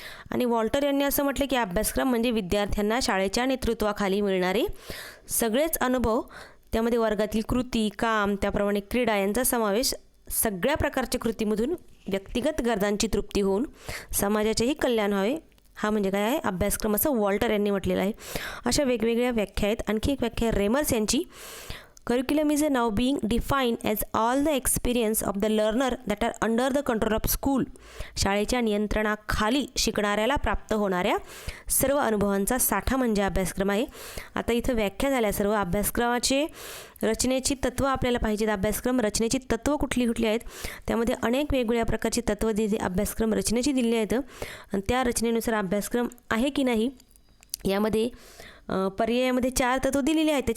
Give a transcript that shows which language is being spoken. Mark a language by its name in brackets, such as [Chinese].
[Marathi] आणि वॉल्टर यांनी असं म्हटलं की अभ्यासक्रम म्हणजे विद्यार्थ्यांना शाळेच्या नेतृत्वाखाली मिळणारे सगळेच अनुभव, त्यामध्ये वर्गातील कृती, काम, त्याप्रमाणे क्रीडा यांचा समावेश, सगळ्या प्रकारच्या कृतीमधून व्यक्तिगत गरजांची तृप्ती होऊन समाजाचेही कल्याण व्हावे, हा म्हणजे काय आहे? अभ्यासक्रम असं वॉल्टर यांनी म्हटलेलं आहे. अशा वेगवेगळ्या व्याख्या आहेत. आणखी एक व्याख्या रेमर्स यांची [English] Curriculum is now being defined as all the experience of the learner that are under the control of school. [Marathi] शाळेच्या नियंत्रणाखाली शिकणाऱ्याला प्राप्त होणाऱ्या सर्व अनुभवांचा साठा म्हणजे अभ्यासक्रम आहे. आता इथं व्याख्या झाल्या सर्व अभ्यासक्रमाचे रचनेची तत्त्व आपल्याला पाहिजेत. अभ्यासक्रम रचनेची तत्त्व कुठली कुठली आहेत, त्यामध्ये अनेक वेगवेगळ्या प्रकारची तत्त्व अभ्यासक्रम रचनेची दिलेली आहेत आणि त्या रचनेनुसार अभ्यासक्रम आहे की नाही यामध्ये पर्यायामध्ये 4 तत्व दिलेली आहेत.